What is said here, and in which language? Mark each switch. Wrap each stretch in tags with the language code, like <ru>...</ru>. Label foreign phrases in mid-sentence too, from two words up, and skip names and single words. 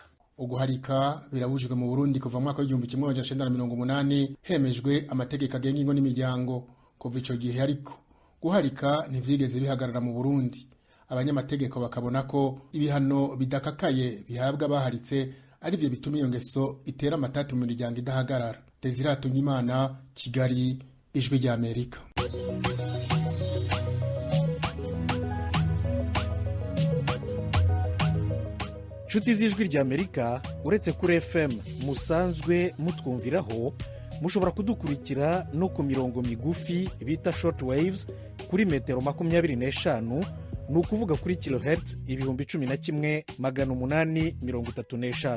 <rn>Uguharika birabujijwe mu Burundi kuva mu mwaka w'1980 hemejwe amategeko agenga ingo n'imiryango. Kuva ico gihe ariko guharika ntivyigeze bihagarara mu Burundi. Abanyamategeko bakabona ko ibihano bidakakaye bihabwa baharitse ari byo bituma iyo ngeso itera amatati mu miryango idahagarara. Desire Tunyimana, Kigali, Ijwi rya Amerika. Nshuti z'Ijwi rya Amerika, uretse kuri FM musanzwe mutwumviraho, mushobora kudukurikira no ku mirongo migufi bita</rn> <en>short waves</en> <rn>kuri metero 25, ni ukuvuga kuri kilohertz 11,835.</rn>